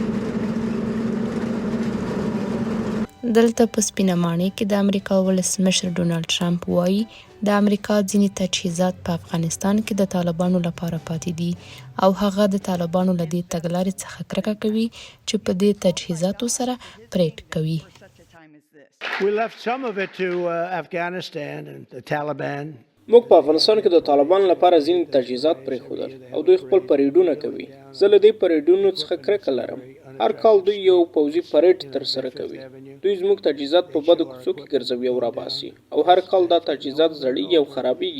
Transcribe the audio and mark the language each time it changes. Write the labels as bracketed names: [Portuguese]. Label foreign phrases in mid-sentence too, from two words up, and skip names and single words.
[Pashto] دلته په سپینه ماڼۍ کې د امریکا ولسمشر ډونالډ ټرمپ وایي د امریکا ځینې تجهیزات په افغانستان کې د طالبانو لپاره پاتې دي او هغه د طالبانو له دې تګلارې څخه کرکه کوي چې په دې تجهیزاتو سره پریډ کوي. [English] We left some of it to Afghanistan and the Taliban. [Pashto] موږ په افغانستان کې د طالبان لپاره ځینې تجهیزات پرېښودل او دوی خپل پریډونه کوي. زه له دې پریډونو څخه کرکه لرم. هر کال دوی یو پوځي پریډ ترسره کوي. دوی زموږ تجهیزات په بدو کوڅو کې ګرځوي او راباسي او هر کال دا تجهیزات زړیږي او خرابیږي.